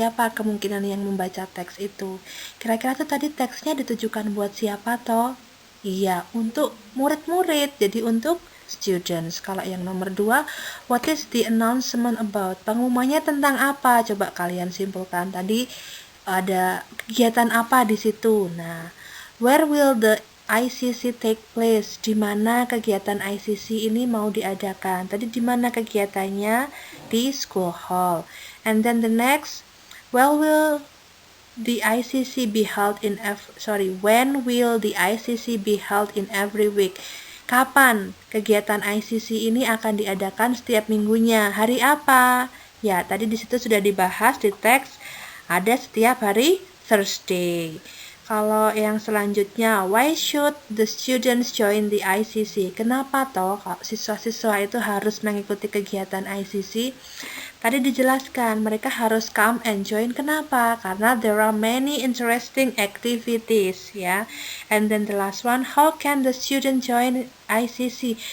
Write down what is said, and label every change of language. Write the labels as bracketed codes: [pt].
[id] Siapa kemungkinan yang membaca teks itu? Kira-kira tuh tadi teksnya ditujukan buat siapa toh? Iya, untuk murid-murid. Jadi untuk students. Kalau yang nomor 2, [en] what is the announcement about? [id] Pengumumannya tentang apa? Coba kalian simpulkan. Tadi ada kegiatan apa di situ? [en] Nah, where will the ICC take place? [id] Di mana kegiatan ICC ini mau diadakan? Tadi di mana kegiatannya? Di school hall. [en] And then the next, when will the ICC be held in every week? [id] Kapan kegiatan ICC ini akan diadakan setiap minggunya? Hari apa? Ya, tadi di situ sudah dibahas di teks, ada setiap hari Thursday. Kalau yang selanjutnya, [en] why should the students join the ICC? [id] Kenapa toh siswa-siswa itu harus mengikuti kegiatan ICC? Tadi dijelaskan, mereka harus [en] come and join. [id] Kenapa? [en] Karena there are many interesting activities, ya. And then the last one, how can the student join ICC?